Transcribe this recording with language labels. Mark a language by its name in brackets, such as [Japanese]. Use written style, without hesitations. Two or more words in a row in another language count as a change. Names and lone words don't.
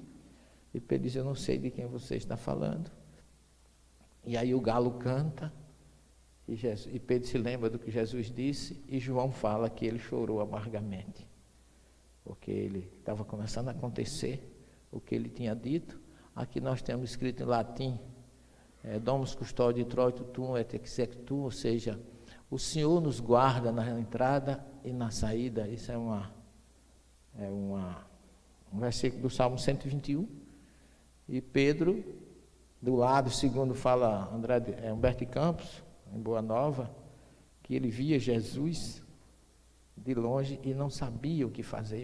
[Portuguese] E Pedro diz, eu não sei de quem você está falando. E aí o galo canta, e Pedro se lembra do que Jesus disse, e João fala que ele chorou amargamente, porque ele estava começando a acontecer o que ele tinha dito. Aqui nós temos escrito em latim, [Latin] Domus custodi Troito tuum et executum, [Portuguese] ou seja, o Senhor nos guarda na entrada e na saída. Isso é um versículo do Salmo 121. E Pedro, do lado, segundo fala Humberto de Campos, em Boa Nova, que ele via Jesus de longe e não sabia o que fazer.